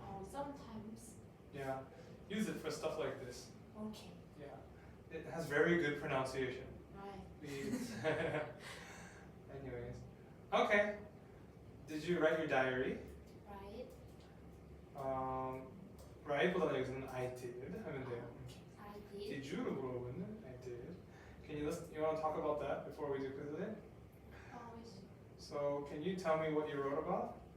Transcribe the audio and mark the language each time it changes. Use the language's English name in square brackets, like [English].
[English] Sometimes. Yeah. Use it for stuff like this. Okay. Yeah. It has very good pronunciation. Right. Please. Anyways. Okay. Did you write your diary? Right. [Korean] write보다는 여기서는 [English] I did [Korean] 하면 돼요. [English] I did. [Korean] Did you로 물어보면 [English] I did. You want to talk about that before we do Quizlet? Always. So can you tell me what you wrote about?